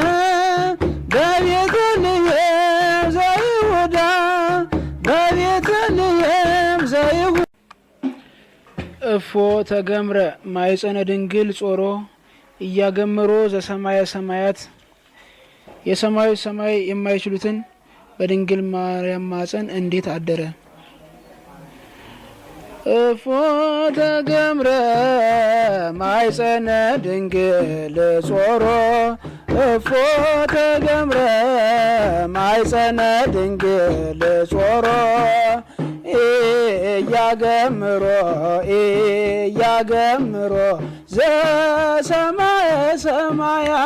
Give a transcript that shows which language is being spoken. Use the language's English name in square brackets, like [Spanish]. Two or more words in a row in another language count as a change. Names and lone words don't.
[Geez] በቤተልሔም ዘይሁዳ በቤተልሔም ዘይሁዳ እፎ ተገምረ ማይጸነ ድንግል ጾሮ እያገምሮ ዘሰማየ ሰማያት [Amharic] የሰማዩ ሰማይ የማይችሉትን በድንግል ማርያም ማፀን እንዴት አደረ። [Geez] እፎ ተገምረ ማይጸነ ድንግል ጾሮ እፎ ተገምረ ማይጸነ ድንግል ጾሮ እያገምሮ እያገምሮ ዘሰማየ ሰማያ